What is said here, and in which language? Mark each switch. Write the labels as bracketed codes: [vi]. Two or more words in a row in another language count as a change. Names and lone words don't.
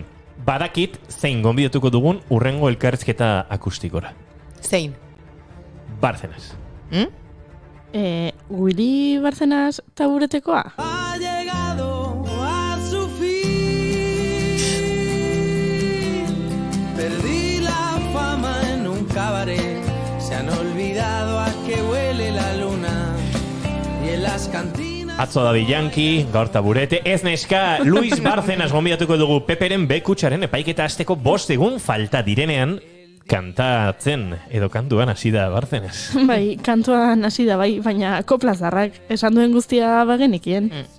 [eu] Badakit zein gonbidatuko dugun urrengo elkarrizketa akustikora. Zein? Bárcenas. Willy Bárcenas taburetekoa? [es] Ha llegado a su fin. Perdí la fama en un cabaret. Se han olvidado a que huele la luna. Y en las cantinas. [eu] Atzo Daddy Yankee, gaur taburete, ez neska, Luis Bárcenas gonbidatuko dugu Peperen B-kutxaren epaiketa hasteko 5 egun falta direnean, kantatzen edo kantuan hasi da Bárcenas. Bai, kantuan hasi da bai, baina koplazarrak esan duen guztia bagenekien.